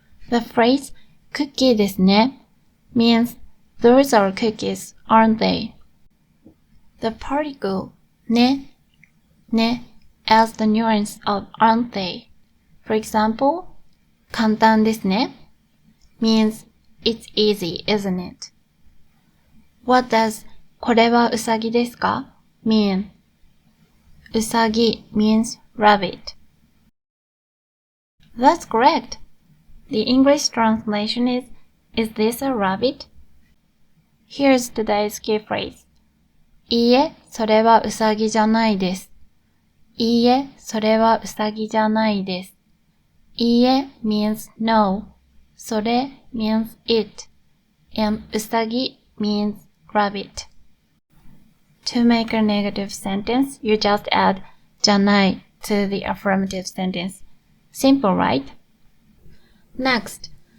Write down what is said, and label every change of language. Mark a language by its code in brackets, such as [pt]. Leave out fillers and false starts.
[en] The phrase [ja] クッキーですね [en] means those are cookies, aren't they? The particle ね adds the nuance of aren't they. For example, [ja] 簡単ですね [en] means it's easy, isn't it? What does [ja] これはうさぎですか [en] mean? うさぎ means rabbit. That's correct. The English translation is this a rabbit? Here's today's key phrase. [ja] いいえ、それはうさぎじゃないです。いいえ、それはうさぎじゃないです。 [en] いいえ means no. それ means it. And うさぎ means rabbit. To make a negative sentence, you just add じゃない to the affirmative sentence. Simple, right? Next.